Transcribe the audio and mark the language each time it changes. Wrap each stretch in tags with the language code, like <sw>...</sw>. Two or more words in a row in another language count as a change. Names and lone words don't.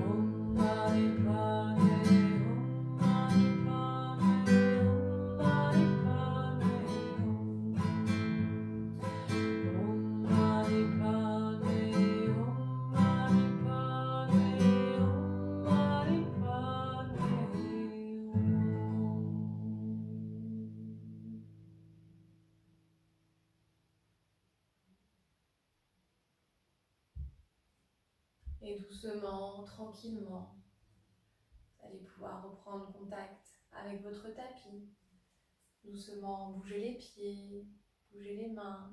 <sa>Om Mani Padme Hum, Mani Padme Hum, Mani Padme Hum. Om Mani Padme Hum, Mani Padme Hum, Mani Padme Hum.</sa> <fr>Et doucement, tranquillement, vous allez pouvoir reprendre contact avec votre tapis. Doucement, bouger les pieds, bouger les mains.</fr>